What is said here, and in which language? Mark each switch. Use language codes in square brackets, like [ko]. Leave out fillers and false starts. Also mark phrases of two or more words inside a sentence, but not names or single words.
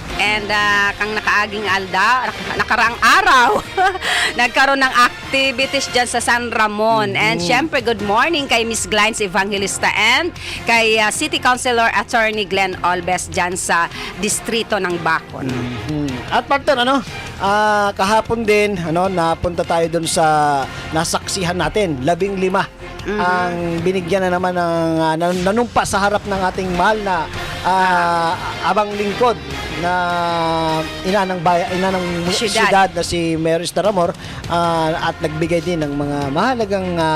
[tl] And kang nakaaging nakaraang araw, nagkaroon ng activities dyan sa San Ramon. And syempre, [en] good morning [tl] kay Miss Glines Evangelista and kay City Councilor Attorney Glenn Olbes dyan sa distrito ng Bacon. At partner, kahapon din, napunta tayo doon sa nasaksihan natin, 15 ang binigyan na naman ng nanumpa sa harap ng ating mahal na abang lingkod na ina ng siyudad na si Mayor Estaramor at nagbigay din ng mga mahalagang